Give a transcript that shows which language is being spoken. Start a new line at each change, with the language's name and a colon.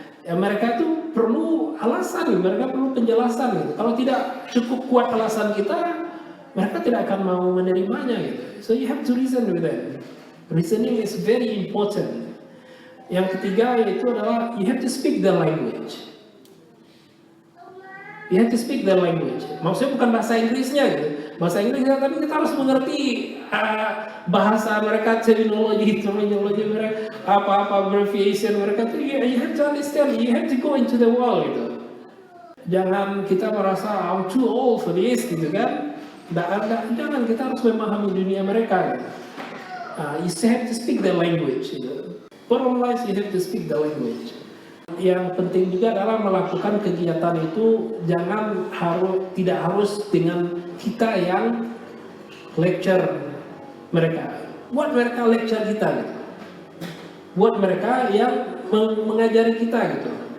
Indonesian: Ya, mereka itu perlu alasan, mereka perlu penjelasan gitu. Kalau tidak cukup kuat alasan kita, mereka tidak akan mau menerimanya gitu.
English: So you have to reason with them. Reasoning is very important.
Indonesian: Yang ketiga yaitu adalah
English: you have to speak their language. You have to speak their language.
Indonesian: Maksudnya bukan bahasa Inggrisnya gitu. Bahasa Inggrisnya, tapi kita harus mengerti bahasa mereka, terminologi mereka, apa abbreviation mereka tuh.
English: You have to understand. You have to go into the world gitu.
Indonesian: Jangan kita merasa
English: I'm too old for this gitu kan.
Indonesian: Jangan, kita harus memahami dunia mereka gitu.
English: You have to speak their language gitu. Bottom line, you have to speak the language.
Indonesian: Yang penting juga adalah melakukan kegiatan itu tidak harus dengan kita yang lecture mereka. Buat mereka lecture kita gitu. Buat mereka yang mengajari kita gitu.